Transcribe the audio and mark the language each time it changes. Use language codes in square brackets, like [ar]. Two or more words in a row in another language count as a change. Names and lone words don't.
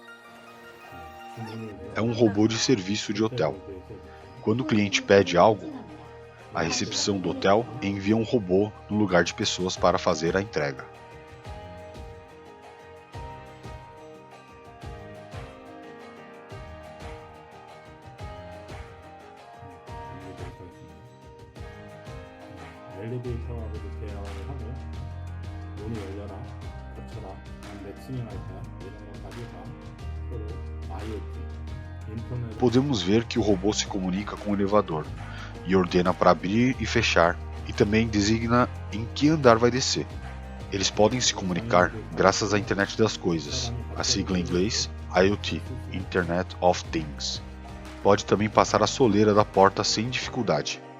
[pt] É um robô de serviço de hotel. Quando o cliente pede algo, a recepção do hotel envia um robô no lugar de pessoas para fazer a entrega. [ko] 엘리베이터하고도 대화를 하고 문이 열려라, 닫혀라, 몇 층에 갈까 이런 것까지 다 서로 IoT, 인터넷. [pt] Podemos ver que o robô se comunica com o elevador e ordena para abrir e fechar, e também designa em que andar vai descer. Eles podem se comunicar graças à internet das coisas, a sigla em inglês IoT, [en] Internet of Things. [pt] Pode também passar a soleira da porta sem dificuldade.